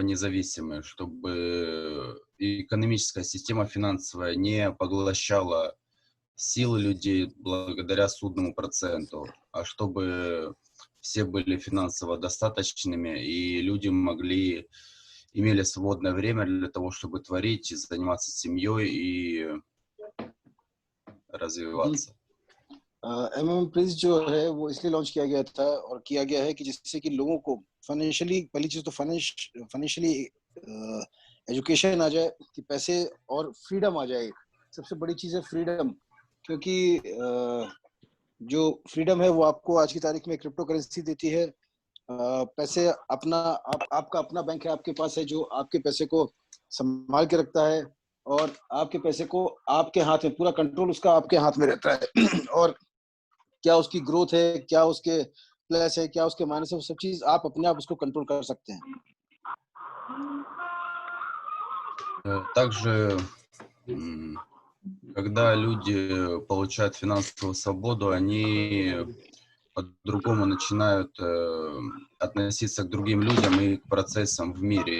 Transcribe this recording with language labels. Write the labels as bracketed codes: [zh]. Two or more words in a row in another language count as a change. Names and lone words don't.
[ru] независимые, чтобы экономическая система финансовая не поглощала силы людей благодаря судному проценту, а чтобы все были финансово достаточными, и люди имели свободное время для того, чтобы творить, заниматься семьей и развиваться. [hi] एमएमएम प्रिंस जो है वो इसलिए लॉन्च किया गया था और किया गया है कि जिससे कि लोगों को फाइनेंशियली, पहली चीज तो [en] financially education [hi] आ जाए, कि पैसे और फ्रीडम आ जाए। सबसे बड़ी चीज है फ्रीडम, क्योंकि जो फ्रीडम है वो आपको आज की तारीख में [en] crypto currency [hi] देती है। पैसे अपना आपका अपना बैंक है आपके पास है, जो आपके पैसे को संभाल के रखता है, और आपके पैसे को आपके हाथ में, पूरा कंट्रोल उसका आपके हाथ में रहता है। और क्या उसकी ग्रोथ है, क्या उसके प्लस है, क्या उसके माइनस है, वो सब चीज आप अपने आप उसको कंट्रोल कर सकते हैं। [ru] Также, когда люди получают финансовую свободу, они по-другому начинают относиться к другим людям и к процессам в мире.